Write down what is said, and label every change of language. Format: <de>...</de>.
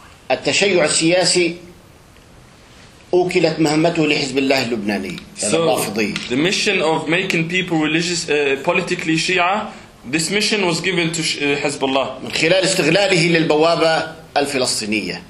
<ar>التشيع السياسي أوكلت مهمته لحزب الله اللبناني.</ar> <en>So the mission of making people religious, politically Shia. This mission was given to Hezbollah.</en> <ar>من خلال استغلاله للبوابة الفلسطينية.</ar>